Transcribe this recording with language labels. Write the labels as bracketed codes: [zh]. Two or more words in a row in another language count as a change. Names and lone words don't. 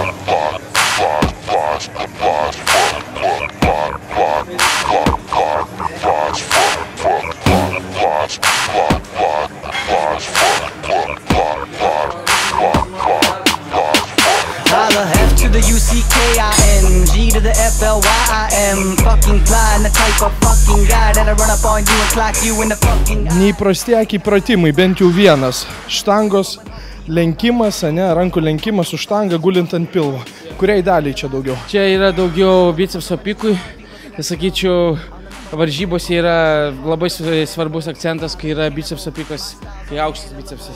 [en] Holla F to the UCKIN, G to the FLYIM. Fucking fly and the type of fucking guy that'll run up on you and clock you in the fucking eye. [lt] Neįprastiekiai pratimai, bent jau vienas. Štangos lenkimas, ne, rankų lenkimas su štanga gulint ant pilvo. Kuriai daliai čia daugiau? Čia yra daugiau bicepso pikui. Tai sakyčiau, varžybose yra labai svarbus akcentas, kai yra bicepso pikas, kai aukštas bicepsas.